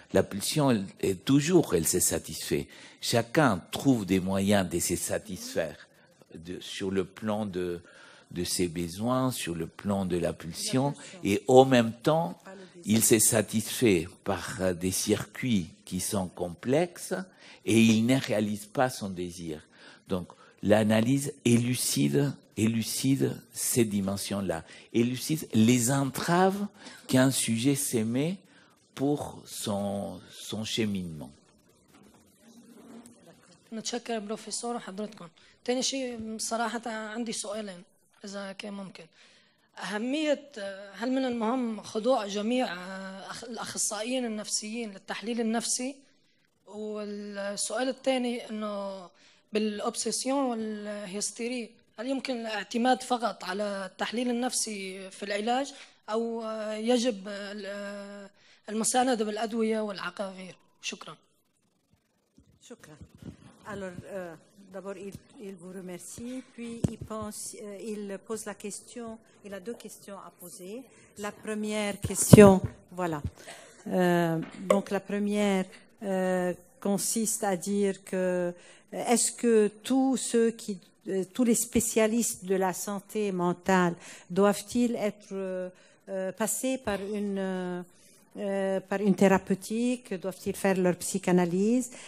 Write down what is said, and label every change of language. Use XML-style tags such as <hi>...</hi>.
<fr>La pulsion, elle se satisfait. Chacun trouve des moyens de se satisfaire sur le plan de ses besoins, sur le plan de la pulsion, et en même temps, il se satisfait par des circuits qui sont complexes et il ne réalise pas son désir. Donc, l'analyse élucide ces dimensions-là, élucide les entraves qu'un sujet s'émet pour son cheminement.</fr> <ar>نتشكر بروفيسور وحضرتكم. تاني شيء صراحة عندي سؤالين إذا كان ممكن. أهمية هل من المهم خضوع جميع الأخصائيين النفسيين للتحليل النفسي؟ والسؤال الثاني إنه بالأوبسيسيون والهيستيري هل يمكن الاعتماد فقط على التحليل النفسي في العلاج أو يجب المساندة بالأدوية والعقاقير؟ شكرا. شكرا.</ar> <fr>Alors, D'abord, il vous remercie, puis il pose la question, il a deux questions à poser. La première question, voilà. Donc la première consiste à dire que est-ce que tous les spécialistes de la santé mentale doivent-ils être passés par une thérapeutique, doivent-ils faire leur psychanalyse?</fr>